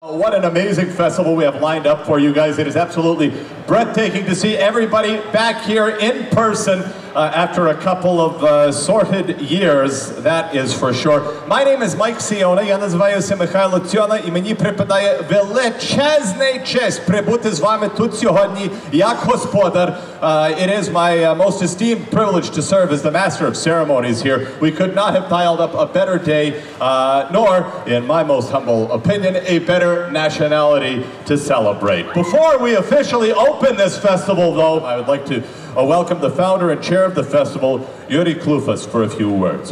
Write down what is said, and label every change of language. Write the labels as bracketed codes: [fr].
[en] What an amazing festival we have lined up for you guys. It is absolutely breathtaking to see everybody back here in person after a couple of sorted years, that is for sure. My name is Mike Siona, [uk] я називаюся Михайло Цьона, і мені припадає величезний честь прибути з вами тут сьогодні як господар. [en] It is my most esteemed privilege to serve as the master of ceremonies here. We could not have dialed up a better day, nor, in my most humble opinion, a better nationality to celebrate. Before we officially open this festival, though, I would like to welcome the founder and chair of the festival, Yuri Klufas, for a few words.